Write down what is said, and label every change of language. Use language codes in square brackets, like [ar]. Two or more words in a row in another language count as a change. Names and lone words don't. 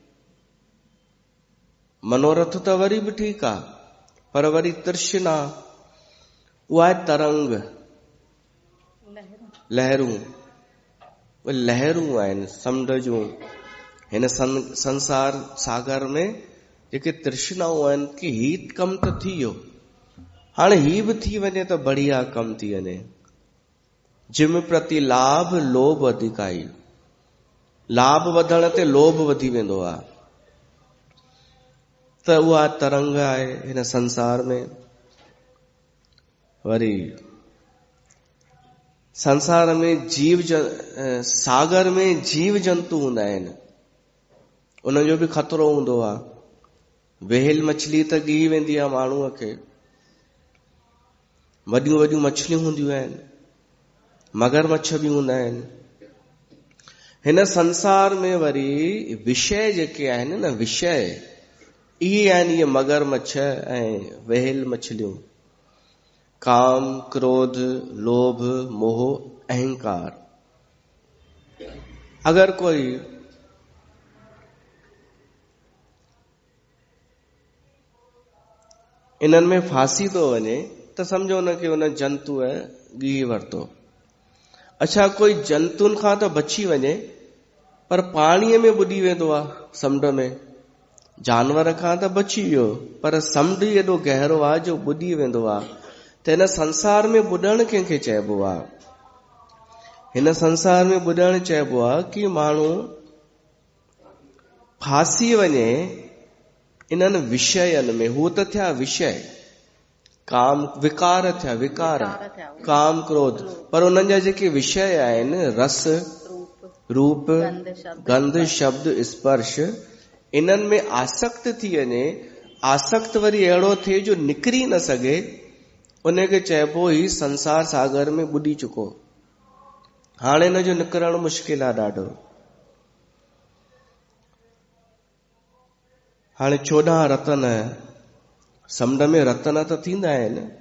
[sd] मनोरथ त वरी बि ठीकु आहे, पर वरी तृष्णा, उहा आहे तरंग, लहरूं आहिनि समुंड जूं। हिन संसार सागर में जेके तृष्णाऊं आहिनि कि ही कमु त थी वियो, हाणे ही बि थी वञे त बढ़िया कमु थी वञे। [awa] जिम प्रति लाभ लोभ अधिकाई, [sd] लाभ वधण ते लोभ वधी वेंदो आहे, त उहा तरंग आहे हिन संसार में। वरी संसार में सागर में जीव जंतु हूंदा आहिनि, उनजो बि खतरो हूंदो आहे। वेल मछली त ॻी वेंदी आहे माण्हूअ खे, वॾियूं वॾियूं मछलियूं हूंदियूं आहिनि, मगरमच्छ बि हूंदा आहिनि। हिन संसार में वरी विषय जेके आहिनि न, विषय इहे आहिनि, इहे मगरमच्छ ऐं वेल मछलियूं। काम, क्रोध, लोभ, मोह, अहंकार। अगरि कोई इन्हनि में फासी थो वञे त समझो हुनखे हुन जंतुअ ॻी वरितो। अच्छा, कोई जंतुनि खां त बची वञे, पर पाणीअ में ॿुॾी वेंदो आहे समुंड में। जानवर खां त बची वियो, पर समुंड ई एॾो गहरो आहे जो ॿुॾी वेंदो आहे। त हिन संसार में ॿुॾणु कंहिंखे चइबो आहे? हिन संसार में ॿुॾणु चइबो आहे कि माण्हू फासी वञे इन्हनि विषयनि में। हू त थिया विषय, काम विकार थिया, विकार काम क्रोध, पर उन्हनि जा जेके विषय आहिनि, रस, रूप, गंध, शब्द, स्पर्श, इन्हनि में आसक्त थी वञे। आसक्त वरी अहिड़ो थिए जो निकिरी न सघे, उनखे चइबो ही संसार सागर में ॿुॾी चुको। हाणे हिन जो निकिरणु मुश्किल आहे ॾाढो। हाणे 14 रतन, समुंड में रतन त थींदा आहिनि।